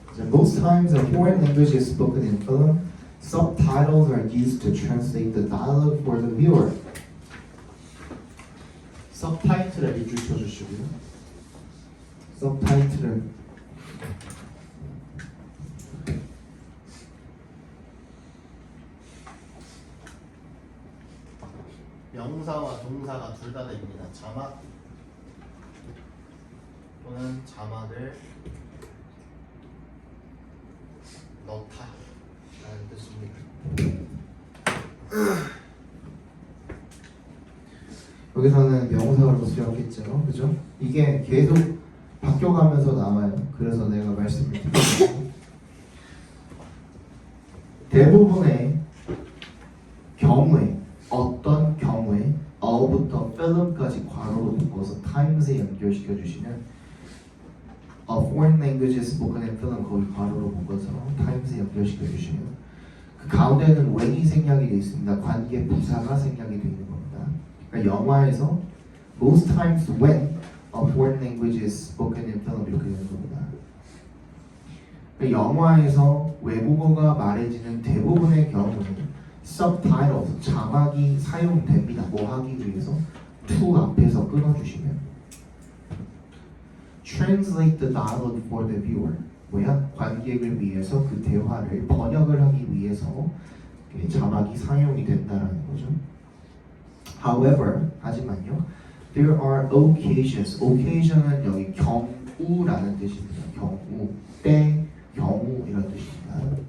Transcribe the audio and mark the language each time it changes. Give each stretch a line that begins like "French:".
English: Most times a foreign language is spoken in film, subtitles are used to translate the dialogue for the viewer.
Korean: 서브타이틀에 밑줄 쳐주시고요. 서브타이틀은 명사와 동사가 둘 다 됩니다. 자막 또는 자막을 넣다 라는 뜻입니다. 여기서는 명사로 쓰였겠죠, 그죠? 이게 계속 바뀌어가면서 나와요. 그래서 내가 말씀을 드릴게요. 대부분의 경우에 어떤 경우에 어부터 film까지 괄호로 묶어서 times에 연결시켜 주시면
English: a foreign language is spoken in film
Korean: 거기 괄호로 묶어서 times에 연결시켜 주시면 그 가운데는 when이 생략이 되어 있습니다. 관계 부사가 생략이 되어 있는 겁니다. 그러니까 영화에서
English: most times when a foreign language is spoken in film
Korean: 이렇게 되는 겁니다. 그러니까 영화에서 외국어가 말해지는 대부분의 경우는 subtitles 자막이 사용됩니다. 뭐 하기 위해서
English: to
Korean: 앞에서 끊어주시면
English: translate the dialogue for the viewer
Korean: 뭐야? 관객을 위해서 그 대화를 번역을 하기 위해서 자막이 사용이 된다라는 거죠.
English: However,
Korean: 하지만요,
English: there are occasion
Korean: 은 여기 경우라는 뜻입니다. 경우, 때, 경우 이런 뜻입니다.